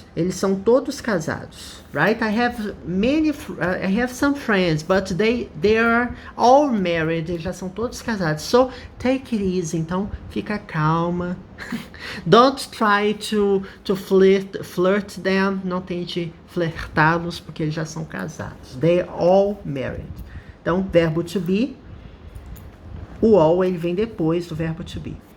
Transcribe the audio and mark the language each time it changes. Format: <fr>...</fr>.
<pt>Eles são todos casados, right?</pt> <en>I have some friends, but they are all married.</en> <pt>Eles já são todos casados.</pt> <en>So take it easy.</en> <pt>Então fica calma.</pt> <en>Don't try to flirt them.</en> <pt>Não tente flertá-los porque eles já são casados.</pt> <en>They are all married.</en> <pt>Então verbo to be. O all ele vem depois do verbo to be.</pt>